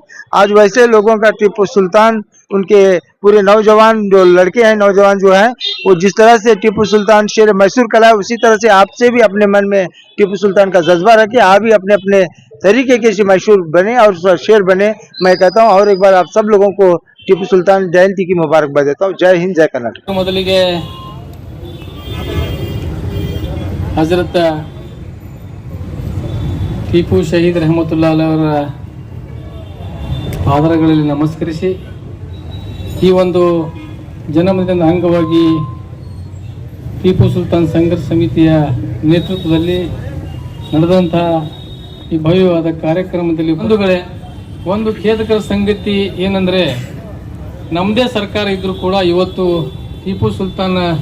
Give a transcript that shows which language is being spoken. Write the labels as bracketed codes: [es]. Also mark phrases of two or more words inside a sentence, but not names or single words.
[hi] आज वैसे लोगों का टीपू सुल्तान, उनके पूरे नौजवान जो लड़के हैं, नौजवान जो हैं, वो जिस तरह से टीपू सुल्तान शेर मैसूर कला है, उसी तरह से आपसे भी अपने मन में टीपू सुल्तान का जज्बा रखे, आप भी अपने अपने तरीके के मैसूर बने और शेर बने। मैं कहता हूँ और एक बार आप सब लोगों को टीपू सुल्तान जयंती की मुबारकबाद देता हूँ। जय हिंद, जय कर्नाटक। [kn] ಮೊದಲಿಗೆ ಹಜರತ್ ಟಿಪ್ಪು ಶಹೀದ್ ರಹಮತುಲ್ಲಾ ಅವರ ಪಾದಗಳಲ್ಲಿ ನಮಸ್ಕರಿಸಿ ಈ ಒಂದು ಜನ್ಮದಿನದ ಅಂಗವಾಗಿ ಟಿಪ್ಪು ಸುಲ್ತಾನ್ ಸಂಘರ್ಷ ಸಮಿತಿಯ ನೇತೃತ್ವದಲ್ಲಿ ನಡೆದಂತಹ ಈ ಭವ್ಯವಾದ ಕಾರ್ಯಕ್ರಮದಲ್ಲಿ ಬಂಧುಗಳೇ, ಒಂದು ಖೇದಕರ ಸಂಗತಿ ಏನಂದರೆ, ನಮ್ಮದೇ ಸರ್ಕಾರ ಇದ್ರೂ ಕೂಡ ಇವತ್ತು ಟಿಪ್ಪು ಸುಲ್ತಾನ್